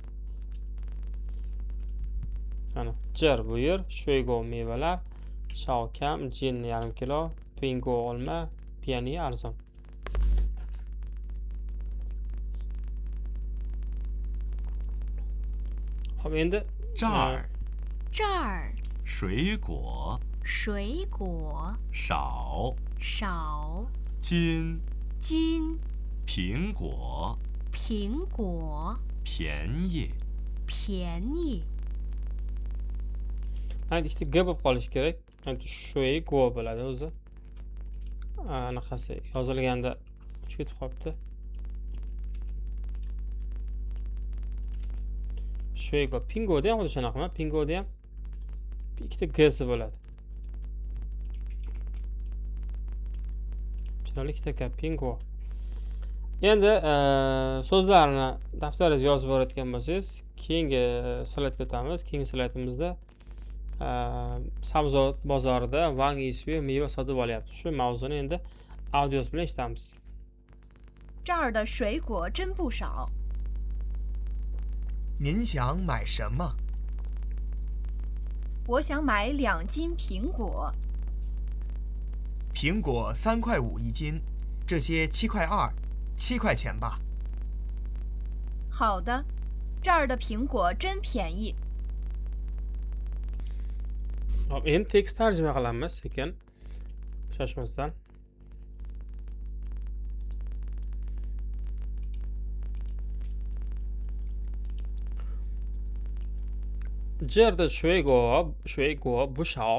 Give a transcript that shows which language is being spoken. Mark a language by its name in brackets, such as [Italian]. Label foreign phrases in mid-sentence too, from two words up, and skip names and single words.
[Uzbek] Mana jer bu yer, shuego mevalar, shao kam, jin yarim kilo, pingo olma, piani arzon. Hop, endi [Chinese] 这儿这儿水果水果少，少，斤斤苹果苹果便宜，便宜， [Uzbek] Ayni ikkita g bo'lib qolishi kerak. Ayni [Chinese] 水果 [Uzbek] bo'ladi o'zi. Anaqasi yozilganda o'chib ketib qolibdi. [Chinese] 水果. [Uzbek] Pingoda ham xuddi shunaqami? Pingoda ham ikkita g'si bo'ladi. Chiroyli ikkita gap pingo. Endi so'zlarni daftaringizga yozib borayotgan bo'lsangiz, keyingi slaydga o'tamiz. Keyingi slaydimizda sabzavot bozorida Wang Yishui meva sotib olyapti. Shu mavzuni endi audios bilan eshitamiz. [Chinese] 这儿的水果真不少。您想买什么？我想买2斤苹果。苹果3.5块一斤，这些7.2块，7块钱吧。好的，这儿的苹果真便宜。 [Uzbek] Hop, endi tekst tarjima qilamiz sekin. Shoshmasdan. Jerda shuego bu shao.